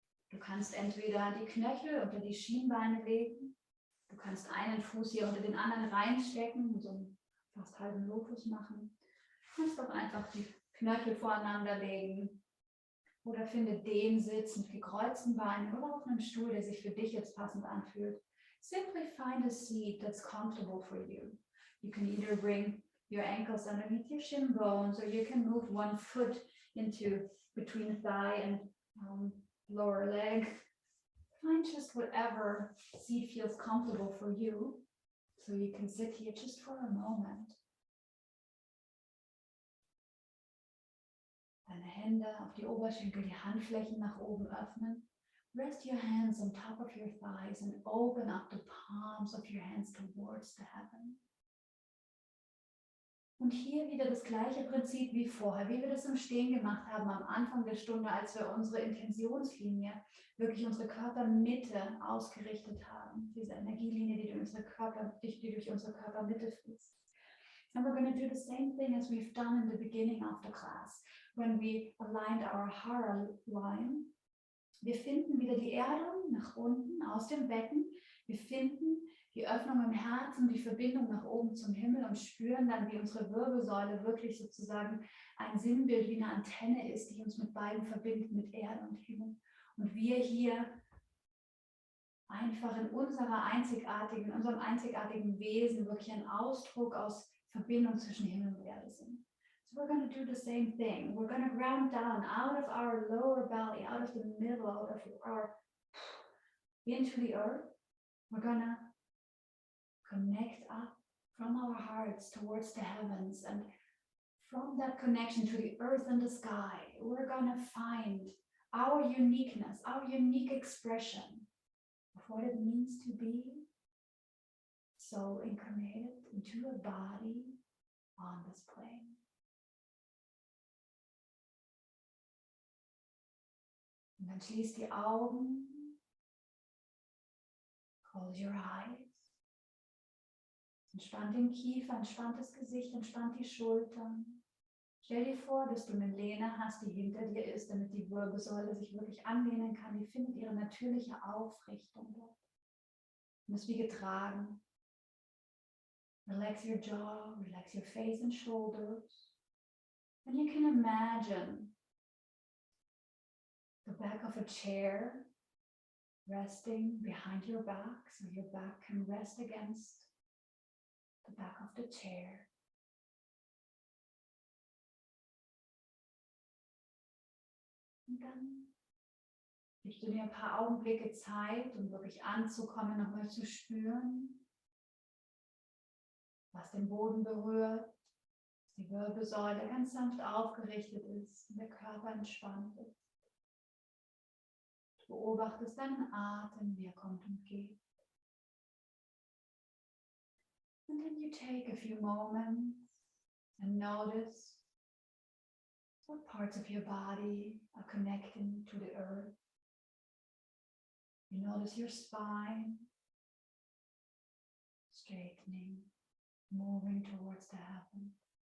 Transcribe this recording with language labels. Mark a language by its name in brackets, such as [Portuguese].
[German] Du kannst entweder die Knöchel unter die Schienbeine legen. Du kannst einen Fuß hier unter den anderen reinstecken und so einen fast halben Lotus machen. Du kannst doch einfach die Knöchel voreinander legen. Oder finde den Sitz mit gekreuzten Beinen oder auf einem Stuhl, der sich für dich jetzt passend anfühlt. [English] Simply find a seat that's comfortable for you. You can either bring your ankles underneath your shin bones, or you can move one foot into between thigh and lower leg. Find just whatever seat feels comfortable for you, so you can sit here just for a moment. [German] Deine Hände auf die Oberschenkel, die Handflächen nach oben öffnen. [English] Rest your hands on top of your thighs and open up the palms of your hands towards the heaven. [German] Und hier wieder das gleiche Prinzip wie vorher, wie wir das im Stehen gemacht haben am Anfang der Stunde, als wir unsere Intentionslinie, wirklich unsere Körpermitte ausgerichtet haben. Diese Energielinie, die durch unsere Körpermitte fließt. [English] And we're going to do the same thing as we've done in the beginning of the class, when we aligned our Hara line. [German] Wir finden wieder die Erdung nach unten aus dem Becken. Wir finden die Öffnung im Herzen, die Verbindung nach oben zum Himmel und spüren dann, wie unsere Wirbelsäule wirklich sozusagen ein Sinnbild wie eine Antenne ist, die uns mit beiden verbindet, mit Erde und Himmel. Und wir hier einfach in unserem einzigartigen Wesen wirklich ein Ausdruck aus Verbindung zwischen Himmel und Erde sind. [English] So we're going to do the same thing. We're going to ground down out of our lower belly, out of the middle, out of our into the earth. We're going to connect up from our hearts towards the heavens, and from that connection to the earth and the sky, we're going to find our uniqueness, our unique expression of what it means to be soul incarnated into a body on this plane. [German] Und dann schließ die Augen, [English] close your eyes. [German] Entspannt den Kiefer, entspannt das Gesicht, entspannt die Schultern. Stell dir vor, dass du eine Lehne hast, die hinter dir ist, damit die Wirbelsäule sich wirklich anlehnen kann. Die findet ihre natürliche Aufrichtung dort. Und ist wie getragen. [English] Relax your jaw, relax your face and shoulders. And you can imagine the back of a chair resting behind your back, so your back can rest against the back of the chair. [German] Und dann gibst du dir ein paar Augenblicke Zeit, um wirklich anzukommen, nochmal zu spüren, was den Boden berührt, dass die Wirbelsäule ganz sanft aufgerichtet ist und der Körper entspannt ist. Du beobachtest deinen Atem, wie er kommt und geht. [English] And then you take a few moments and notice what parts of your body are connecting to the earth. You notice your spine straightening, moving towards the heavens.